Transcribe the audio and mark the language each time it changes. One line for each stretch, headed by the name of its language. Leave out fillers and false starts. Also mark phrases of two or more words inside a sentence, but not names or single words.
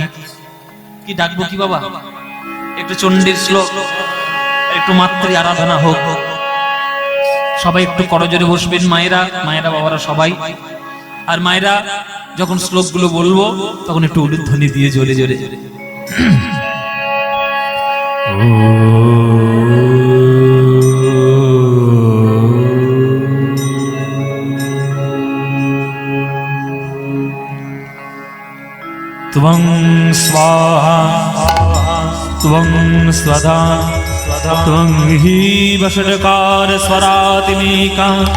Bangla: কি ডাকবো কি বাবা? একটু চণ্ডীর শ্লোক, একটু মাতৃ আরাধনা হোক। সবাই একটু করজোরে বসবেন, মায়েরা, মায়েরা বাবারা সবাই। আর মায়েরা যখন শ্লোকগুলো বলবো তখন একটু উলুধ্বনি দিয়ে জোরে জোরে
Sanskrit: त्वं स्वाहा त्वं स्वधा त्वं हि वषट्कार स्वरातिमेका